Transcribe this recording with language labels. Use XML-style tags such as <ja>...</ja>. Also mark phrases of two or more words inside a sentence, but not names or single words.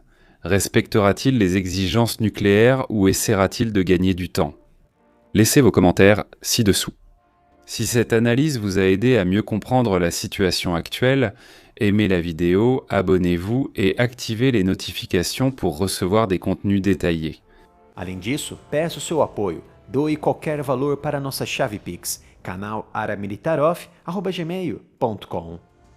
<fr>Respectera-t-il les exigences nucléaires ou essaiera-t-il de gagner du temps? Laissez vos commentaires ci-dessous. Si cette analyse vous a aidé à mieux comprendre la situation actuelle, aimez la vidéo, abonnez-vous et activez les notifications pour recevoir des contenus détaillés.</fr> <pt>Além disso, peço seu apoio. Doe qualquer valor para nossa chave Pix, canal aramilitarov@gmail.com.</pt>